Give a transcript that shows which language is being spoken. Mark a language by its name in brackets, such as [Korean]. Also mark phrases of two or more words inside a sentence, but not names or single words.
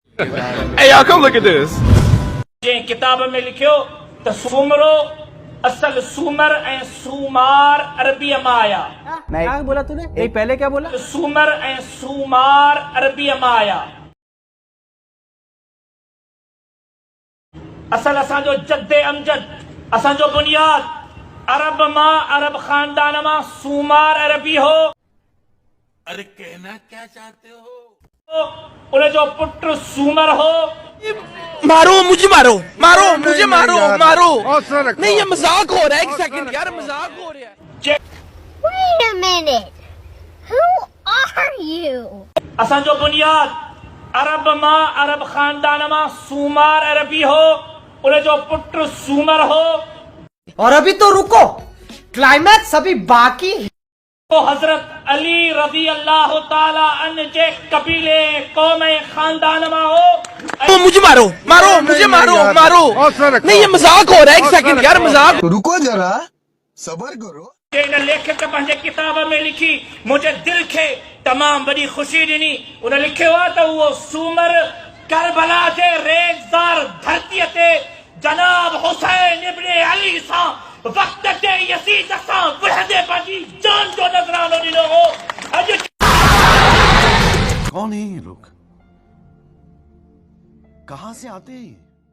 [English] Hey, y'all, come look at this. [Sindhi] किताब में लिखियो त सूमरो असल सूमर ऐं सूमार अरबी मां आया। [Urdu] نہیں کیا بولا تُونے؟ نہیں پہلے کیا بولا? [Sindhi] सूमर ऐं सूमार अरबी मां आया। असल असांजो जद्दे अमजद असांजो बुनियाद अरब मां अरब खानदान मां सूमार अरबी हो। [Urdu] ارے کہنا کیا چاہتے ہو? [Sindhi] उन्हें जो पुत्र सूमर हो। [Urdu] مارو مجھے، مارو مارو مجھے، مارو مارو. نہیں، یہ مذاق ہو رہا ہے. ایک سیکنڈ یار، مذاق ہو رہا ہے. [English] Wait a minute. Who are you? [Sindhi] असांजो बुनियाद अरब मां अरब खानदान मां सूमार अरबी हो। उन्हें जो पुत्र सूमर हो। [Urdu] اور ابھی تو رکو، کلائمیکس ابھی باقی ہے. [Sindhi] तो हजरत अली [Arabic] رضي الله تعالى عنه [Sindhi] जे कबीले कौम खानदान में हो। [Urdu] مجھے مارو مارو مجھے، مارو مارو. نہیں، یہ مذاق ہو رہا ہے۔ ایک سیکنڈ یار، مذاق. رکو ذرا، صبر کرو. [Sindhi] लेखक पंहिंजे किताब में लिखी मुझे दिल खे तमाम बड़ी खुशी ॾिनी। उन लिखियो आहे त उहो सूमर करबला जे रेज़दार धरतीअ ते जनाब हुसैन इब्न अली सां वक्त जे यसीद सां विढ़ंदे पंहिंजी जान जो नज़रानो ॾिनो हो। अॼु [Urdu] کون ہے یہ لوگ؟ کہاں سے آتے ہیں?